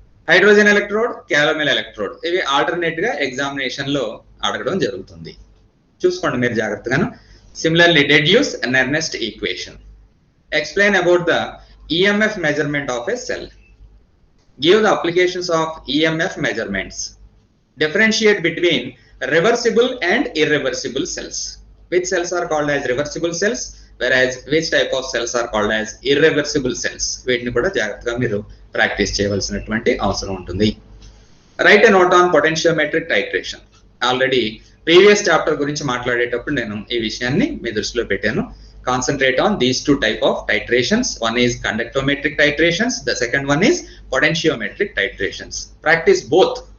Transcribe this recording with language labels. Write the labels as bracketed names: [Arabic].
[Telugu] Hydrogen electrode, క్యాలమెల్ electrode ఇవి alternate గా examination లో అడగడం జరుగుతుంది. చూసుకోండి మీరు జాగ్రత్తగాను. [English] Similarly deduce and Nernst equation. Explain about the EMF measurement of a cell. Give the applications of EMF measurements. Differentiate between reversible and irreversible cells. Which cells are called as reversible cells, whereas which type of cells are called as irreversible cells. [Telugu] వీటిని కూడా జాగ్రత్తగా మీరు practice చేయవలసినటువంటి అవసరం ఉంటుంది. [English] Write a note on potentiometric titration. [Telugu] Already previous chapter గురించి మాట్లాడేటప్పుడు నేను ఈ విషయాన్ని మీ దృష్టిలో పెట్టాను. [English] Concentrate on these 2 types of titrations. One is conductometric titrations, the second one is potentiometric titrations. Practice both.